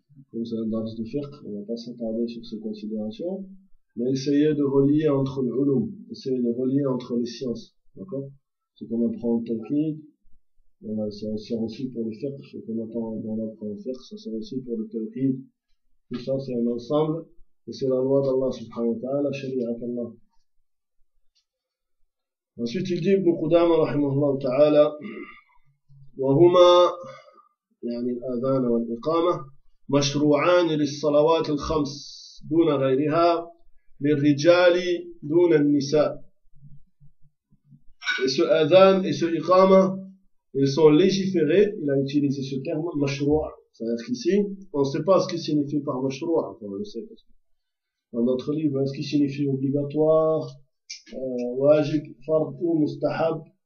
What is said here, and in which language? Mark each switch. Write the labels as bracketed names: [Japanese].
[French] Comme c'est un dars de fiqh, on ne va pas s'attarder sur ces considérations, mais essayer de relier entre l'ulum, essayer de relier entre les sciences. D'accord? Ce qu'on apprend en tawhid, voilà, ça sert aussi pour le fiqh, ce qu'on apprend dans l'autre en fiqh, ça sert aussi pour le tawhid. Tout ça, c'est un ensemble, et c'est la loi d'Allah subhanahu wa ta'ala, la sharia d'Allah. Ensuite, il dit, [Arabic] Ibn Qudama, rahimahullah ta'ala, وَهُمَا يعني الأذان والإقامة مشروعان للصلوات الخمس دون غيرها للرجال دون النساء. [French] Et ce adhan et ce iqama, ils sont légiférés, il a utilisé ce terme, mashrou'a. C'est-à-dire qu'ici, on ne sait pas ce qui signifie par mashrou'a, on le sait. Dans notre livre, est-ce qu'il signifie obligatoire, wajib, fard ou mustahab?